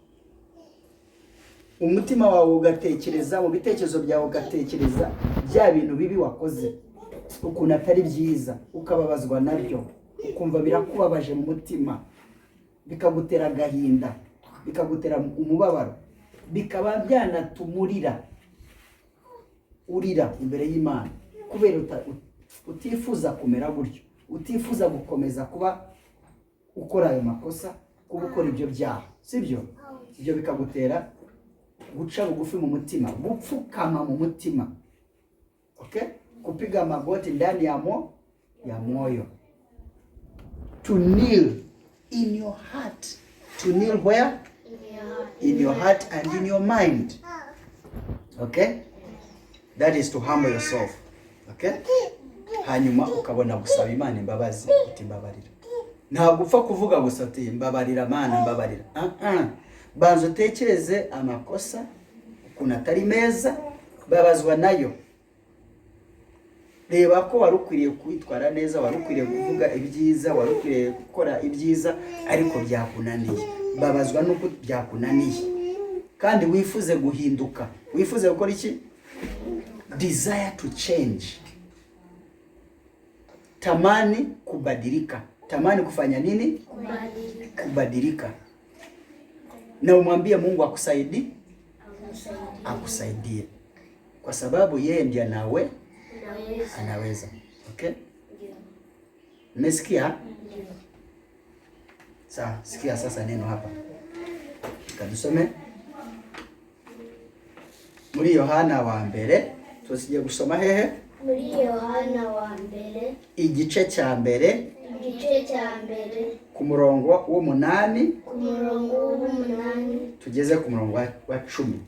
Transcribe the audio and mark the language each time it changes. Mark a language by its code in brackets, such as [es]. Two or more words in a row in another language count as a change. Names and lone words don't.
[rw] Umutima wawe ugatekereza, mu bitekerezo byawe ugatekereza bya bintu bibi wakoze, ukuntu atari byiza, ukababazwa nabyo, ukumva birakubabaje mu mutima, bikagutera agahinda, bikagutera umubabaro, bikaba byanatumurira urira imbere y'Imana, kubera utifuza kumera gutyo, utifuza gukomeza kuba ukora ayo makosa, kuba ukora ibyo byaha, sibyo? Ibyo bikagutera guca bugufi mu mutima, gupfukama mu mutima. Okay? [sw] Kupiga magoti ndani ya moyo. [en] To kneel in your heart. To kneel where? in your heart and in your mind. Okay? That is to humble yourself. Okay? [rw] Hanyuma ukabona gusaba Imana imbabazi, uti mbabarira. Ntabwo upfa kuvuga gusa uti mbabarira Mana, mbabarira. Banza utekereze amakosa ukuntu atari meza, babazwa nayo. Reba ko wari ukwiriye kwitwara neza, wari ukwiriye kuvuga ibyiza, wari ukwiriye gukora ibyiza, ariko byakunaniye. Babazwa nuko byakunaniye. Kandi wifuze guhinduka. Wifuze gukora iki? [en] Desire to change. [sw] Tamani kubadilika. Tamani kufanya nini? Kubadilika. Na umwambie Mungu akusaidie. Kwa sababu yeye ndiye nawe anaweza. Okay? Mmesikia? Sawa, sikia sasa neno hapa. [rw] Kadusome. Muri Yohana wa mbere, tusigiye gusoma hehe? Muri Yohana wa mbere, igice cya mbere, ku murongo w'umunani, tugeze ku murongo wa 10.